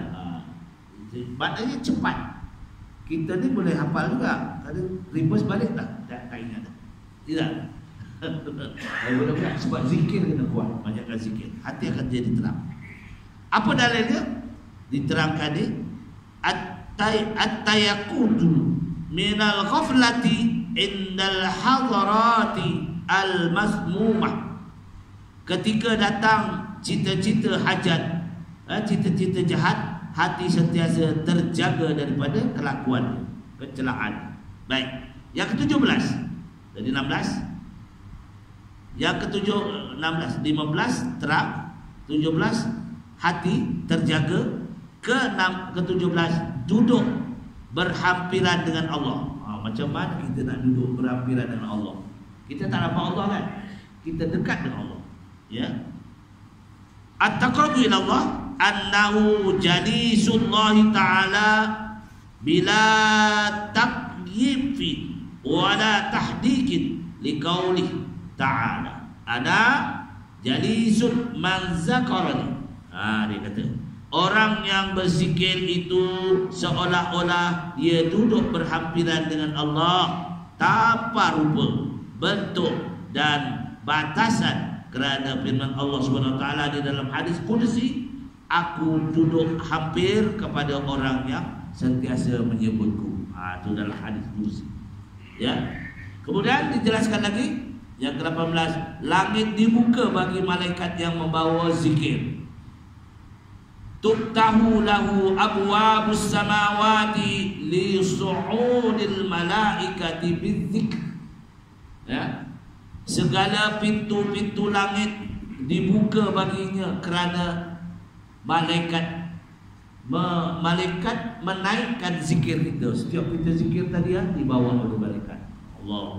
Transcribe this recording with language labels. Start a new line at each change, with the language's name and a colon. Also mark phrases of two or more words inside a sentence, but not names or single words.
Malay: Maknanya cepat. Kita ni boleh hafal juga. Kadang reverse balik tak ingat dah. Tidak. Mudah-mudahan sebab zikir kena kuat, banyakkan zikir, hati akan jadi terang. Apa dalilnya? Diterangkan ni
Arabic: التيقظ من الغفلة عند الخطرات المسمومة.
Malay: Ketika datang cita-cita hajat, cita-cita jahat, hati sentiasa terjaga daripada kelakuan kecelaan. Baik. Yang ke-17 dari 16. Yang ke-16, 15 terang, 17 hati terjaga, ke-17 duduk berhampiran dengan Allah. Macam mana kita nak duduk berhampiran dengan Allah? Kita tak nampak Allah kan? Kita dekat dengan Allah. Ya.
Arabic: التقرب إلى الله أنه جليس الله تعالى بلا تكييف ولا تحديد لقوله تعالى أنا جليس من ذكرني.
Malay: Dia kata orang yang berzikir itu seolah-olah dia duduk berhampiran dengan Allah tanpa rupa, bentuk dan batasan, kerana firman Allah
Arabic: سبحانه وتعالى
Malay: di dalam hadis qudsi, aku duduk hampir kepada orang yang sentiasa menyebutku. Itu dalam hadis qudsi. Ya. Kemudian dijelaskan lagi yang ke-18, langit dibuka bagi malaikat yang membawa zikir.
Arabic: تفتح له أبواب السماوات لصعود الملائكة بالذكر.
Malay: Ya. Segala pintu-pintu langit dibuka baginya kerana malaikat menaikkan zikir kita. Setiap kita zikir tadi dibawa oleh malaikat.